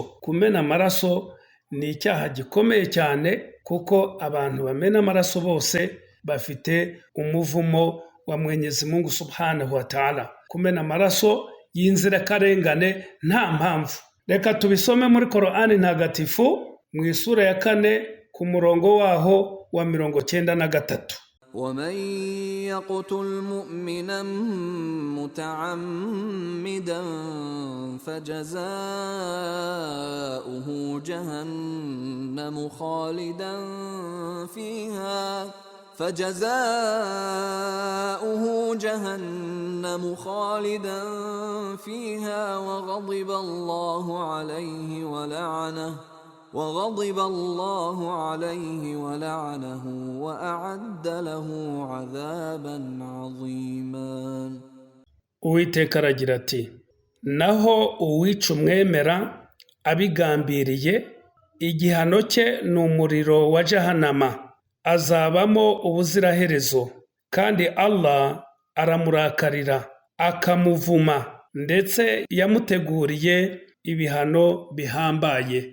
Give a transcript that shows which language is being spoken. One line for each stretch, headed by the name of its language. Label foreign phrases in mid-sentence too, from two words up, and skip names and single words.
Kinyarwanda: Kumena amaraso ni icyaha gikomeye cyane, kuko abantu bamena amaraso bose bafite umuvumo wa Mwenyezi Mungu
Arabic: سبحانه وتعالى.
Kinyarwanda: Kumena amaraso y'inzirakarengane nta mpamvu. Reka tubisome muri Qur'ani ntagatifu mu isura ya 4 ku murongo waho wa 93.
Arabic: ومن يقتل مؤمنا متعمدا فجزاؤه جهنم خالدا فيها وغضب الله عليه ولعنه وأعد له عذابا عظيما.
Kinyarwanda: Uwiteka aragira ati, naho uwica umwemera abigambiriye, igihano cye ni umuriro wa Jahannama, azabamo ubuziraherezo, kandi Allah aramurakarira akamuvuma, ndetse yamuteguriye ibihano bihambaye.